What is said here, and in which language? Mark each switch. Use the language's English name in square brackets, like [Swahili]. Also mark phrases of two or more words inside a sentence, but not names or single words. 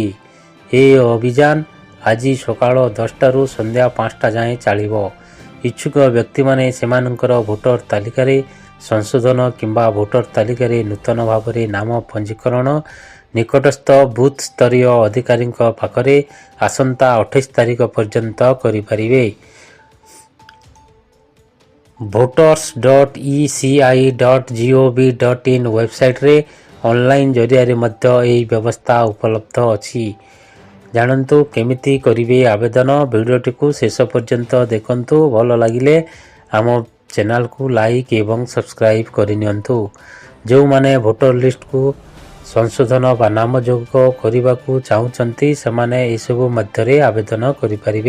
[Odia] ଏହି ଅଭିଯାନ ଆଜି ସକାଳ 10ଟାରୁ ସନ୍ଧ୍ୟା 5ଟା ଯାଏଁ ଚାଲିବ। ଇଚ୍ଛୁକ ବ୍ୟକ୍ତିମାନେ ସେମାନଙ୍କର ଭୋଟର ତାଲିକାରେ ସଂଶୋଧନ କିମ୍ବା ଭୋଟର ତାଲିକାରେ ନୂତନ ଭାବରେ ନାମ ପଞ୍ଜୀକରଣ ନିକଟସ୍ଥ ବୁଥ୍ ସ୍ତରୀୟ ଅଧିକାରୀଙ୍କ ପାଖରେ ଆସନ୍ତା 28 ତାରିଖ ପର୍ଯ୍ୟନ୍ତ କରିପାରିବେ। voters.eci.gov.in ୱେବସାଇଟ୍ରେ ଅନଲାଇନ୍ ଜରିଆରେ ମଧ୍ୟ ଏହି ବ୍ୟବସ୍ଥା ଉପଲବ୍ଧ ଅଛି। ଜାଣନ୍ତୁ କେମିତି କରିବେ ଆବେଦନ। ଭିଡ଼ିଓଟିକୁ ଶେଷ ପର୍ଯ୍ୟନ୍ତ ଦେଖନ୍ତୁ। ଭଲ ଲାଗିଲେ ଆମ ଚ୍ୟାନେଲକୁ ଲାଇକ୍ ଏବଂ ସବସ୍କ୍ରାଇବ୍ କରିନିଅନ୍ତୁ। ଯେଉଁମାନେ ଭୋଟର ଲିଷ୍ଟକୁ ସଂଶୋଧନ ବା ନାମ ଯୋଗ କରିବାକୁ ଚାହୁଁଛନ୍ତି ସେମାନେ ଏସବୁ ମଧ୍ୟରେ ଆବେଦନ କରିପାରିବେ।